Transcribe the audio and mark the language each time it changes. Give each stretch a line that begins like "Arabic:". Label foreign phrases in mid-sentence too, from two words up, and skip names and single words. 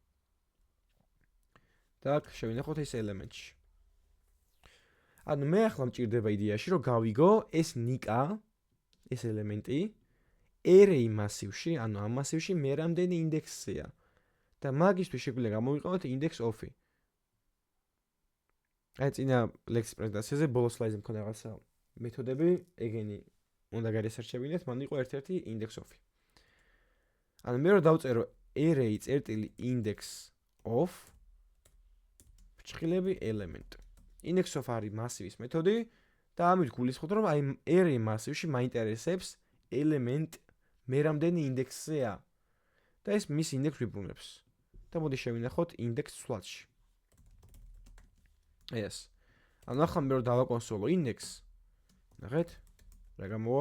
Georgian: და აქ შევინახოთ ეს ელემენტში. ანუ მე ახლა მჭირდება იდეაში, რომ გავიგო ეს ნიკა, ეს ელემენტი array მასივში, ანუ ამ მასივში მე რამდენი ინდექსია. და მაგისთვის შეგვიძლია გამოვიყენოთ index of. აი წინა ლექსის პრეზენტაციაზე ბოლო სლაიდზე მქონდა რაღაცა მეთოდები, ეგენი უნდა გარესერჩებინეთ, მან იყო ერთ-ერთი index of. ანუ მე რო დავწერო array.index of ფრჩხილები element. index of არის მასივის მეთოდი და ამით გულისხმობთ, რომ აი array მასივში მაინტერესებს element მე რამდენი ინდექსია და ეს მის ინდექსს ვიბრუნებს. და მოდი შევინახოთ index სვლადში. ეს. ანუ ახლა მე რო დავაკონსოლო index, ნახეთ, რა გამოვა?